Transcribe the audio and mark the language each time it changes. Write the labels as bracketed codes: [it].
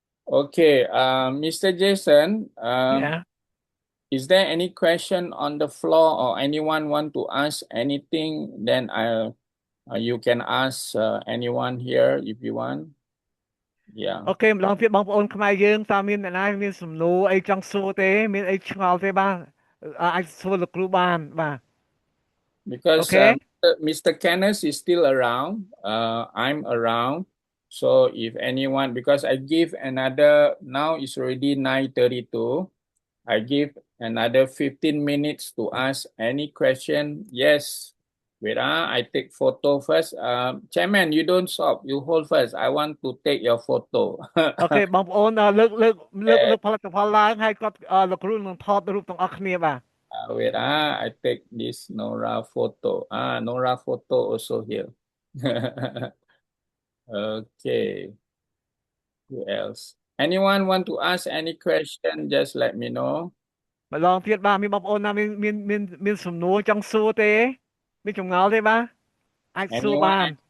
[en] Okay, Mr. Jason, yeah. Is there any question on the floor or anyone want to ask anything? Then you can ask anyone here if you want. Yeah. [km] អូខេម្ដងទៀតបងប្អូនខ្មែរយើងតើមានអ្នកណាមានសំណួរអីចង់សួរទេមានអីឆ្ងល់ទេបាទអាចសួរលោកគ្រូបានបាទ [en] Because Okay. Mr. Kenneth is still around. I'm around. So if anyone, because I give another, now it's already 9:32. I give another 15 minutes to ask any question. Yes. Wait, I take photo first. Chairman, you don't stop. You hold first. I want to take your photo. [km] អូខេបងប្អូនលើកផលិតផលឡើងហើយគាត់លោកគ្រូនឹងថតរូបទាំងអស់គ្នាបាទ [en] Wait, I take this Nora photo. Nora photo also here. Okay. Who else? Anyone want to ask any question? Just let me know. [km] ម្ដងទៀតបាទមានបងប្អូនណាមានសំណួរចង់សួរទេមានចម្ងល់ទេបាទអាចសួរបាន